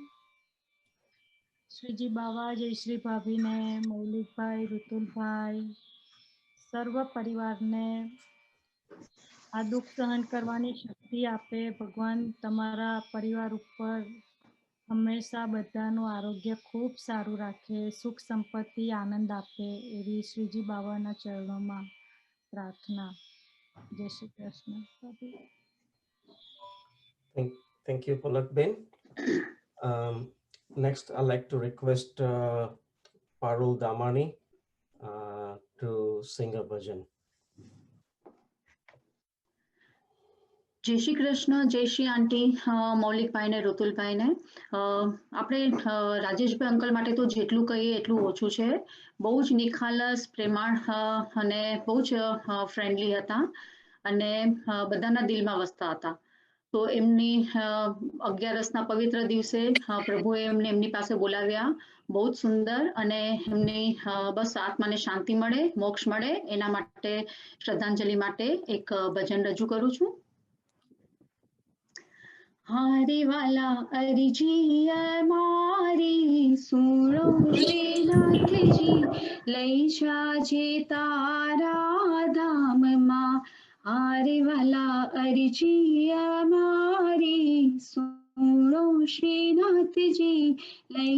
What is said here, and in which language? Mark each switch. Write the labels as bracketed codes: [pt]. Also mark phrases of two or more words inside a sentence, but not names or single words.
[gu] શ્રીજી બાવા, જયશ્રી ભાભીને, મૌલિકભાઈ, ઋતુલભાઈ, સર્વ પરિવારને આ દુઃખ સહન કરવાની શક્તિ આપે. ભગવાન તમારા પરિવાર ઉપર હંમેશા બધાનું આરોગ્ય ખૂબ સારું રાખે, સુખ સંપત્તિ આનંદ આપે એવી શ્રીજી બાવાના ચરણોમાં પ્રાર્થના. જય શ્રી કૃષ્ણ. [en] Thank you, Palak Ben. Next, I'd like to request Parul Damani to sing a bhajan. [gu] જય શ્રી કૃષ્ણ, જય શ્રી આંટી, મૌલિકભાઈ ને ઋતુલભાઈ ને. આપણે રાજેશભાઈ અંકલ માટે તો જેટલું કહીએ એટલું ઓછું છે. બહુ જ નિખાલસ, પ્રેમાળ અને બહુ જ ફ્રેન્ડલી હતા અને બધાના દિલમાં વસતા હતા. તો એમની 11 પવિત્ર દિવસે પ્રભુએ એમને એમની પાસે બોલાવ્યા. બહુ જ સુંદર અને એમની બસ આત્માને શાંતિ મળે, મોક્ષ મળે એના માટે શ્રદ્ધાંજલિ માટે એક ભજન રજૂ કરું છું. હારે વાલા અરજી મારી સુનો શ્રીનાથ જી લઈ જાજે તારા ધામ માં હારે વાલા અરજી મારી સુનો શ્રીનાથ જી લઈ